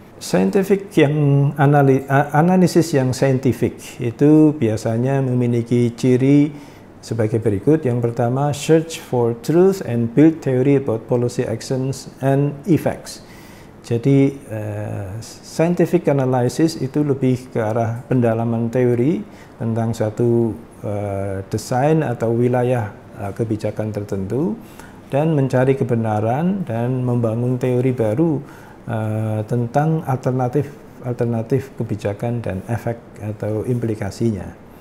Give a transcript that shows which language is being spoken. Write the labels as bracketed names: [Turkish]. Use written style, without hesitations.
[Indonesian] Scientific yang analisis yang scientific itu biasanya memiliki ciri sebagai berikut. Yang pertama, [English] search for truth and build theory about policy actions and effects. [Indonesian] Jadi scientific analysis itu lebih ke arah pendalaman teori tentang suatu desain atau wilayah kebijakan tertentu dan mencari kebenaran dan membangun teori baru tentang alternatif kebijakan dan efek atau implikasinya.